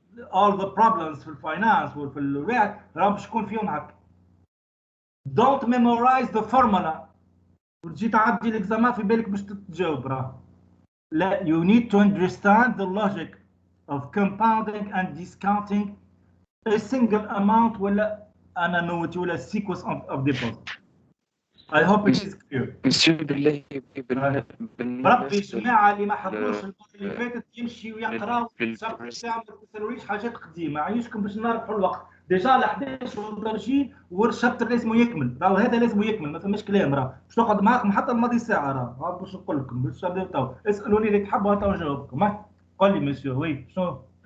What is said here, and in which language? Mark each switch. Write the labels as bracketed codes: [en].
[en] All the problems [ar] في الفاينانس وفي الرياض راهم باش يكون فيهم هكا. [en] Don't memorize the formula. [ar] وتجي تعدي الاكزامان في بالك باش تتجاوب راه. [en] لا, you need to understand the logic of compounding and discounting a single amount ولا an annuity ولا sequence of deposit. I hope it is clear. [ar] بالله بربي الجماعة اللي ما حضروش المرة اللي فاتت يمشي ويقرا شرط ساعة ما تسالويش حاجات قديمة، عايشكم باش نربحوا الوقت. ديجا على 11 ودرجين والشابتر لازم يكمل، راهو هذا لازم يكمل ما فماش كلام راه، باش نقعد معاكم حتى الماضي ساعة راه، باش نقول لكم باش نبداو تو، اسألوني اللي تحبوا تو نجاوبكم، قول لي مسيو وي شنو؟